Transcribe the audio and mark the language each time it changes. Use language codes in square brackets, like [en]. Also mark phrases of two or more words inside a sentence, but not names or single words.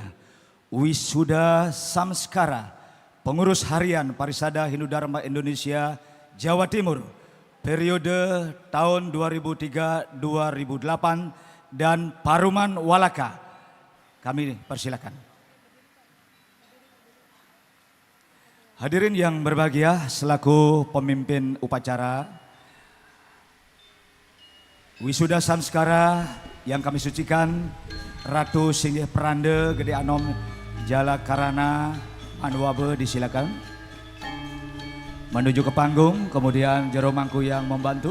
[id] Wisuda Samskara, Pengurus Harian Parisada Hindu Dharma Indonesia Jawa Timur, periode tahun 2003-2008, dan Paruman Walaka. Kami persilakan. Hadirin yang berbahagia, selaku pemimpin upacara Wisuda Samskara yang kami sucikan, Ratu Singgih Peranda Gede Anom Jala Karana Manwabe, disilakan menuju ke panggung, kemudian Jero Mangku yang membantu.